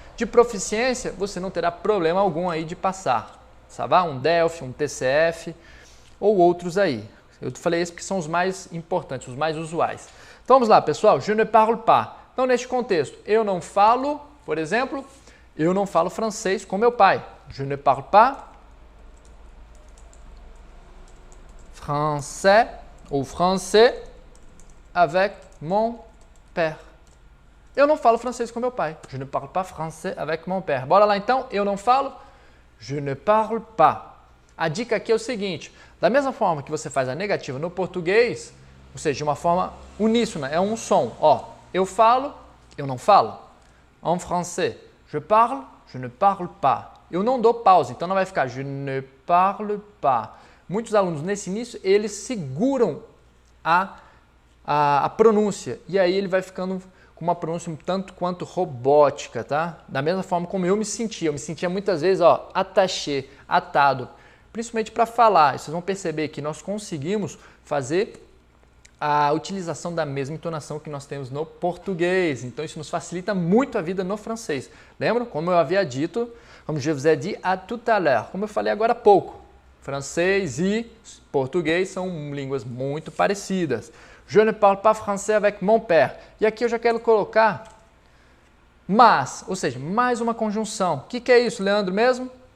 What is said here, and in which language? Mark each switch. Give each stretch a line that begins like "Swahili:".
Portuguese: De proficiência, você não terá problema algum aí de passar. Sabe? Um DELF, um TCF ou outros aí. Eu falei esses porque são os mais importantes, os mais usuais. Então vamos lá, pessoal.
French: Je ne parle pas.
Portuguese: Então, neste contexto, eu não falo, por exemplo, eu não falo francês com meu pai.
French: Je ne parle pas français ou français avec mon père.
Portuguese: Eu não falo francês com meu pai.
French: Je ne parle pas français avec mon père.
Portuguese: Bora lá então. Eu não falo.
French: Je ne parle pas.
Portuguese: A dica aqui é o seguinte. Da mesma forma que você faz a negativa no português, ou seja, de uma forma uníssona, é um som. Ó, eu falo, eu não falo.
French: En français, je parle, je ne parle pas.
Portuguese: Eu não dou pausa, então não vai ficar
French: je ne parle pas.
Portuguese: Muitos alunos nesse início, eles seguram a pronúncia e aí ele vai ficando com uma pronúncia um tanto quanto robótica, tá? Da mesma forma como eu me sentia muitas vezes, ó, attaché, atado, principalmente para falar. E vocês vão perceber que nós conseguimos fazer a utilização da mesma entonação que nós temos no português. Então isso nos facilita muito a vida no francês. Lembram? Como eu havia dito, como
French: je vous ai dit à tout à l'heure,
Portuguese: como eu falei agora há pouco, francês e português são línguas muito parecidas.
French: Je ne parle pas français avec mon père.
Portuguese: E aqui eu já quero colocar mas, ou seja, mais uma conjunção. O que é isso, Leandro, mesmo?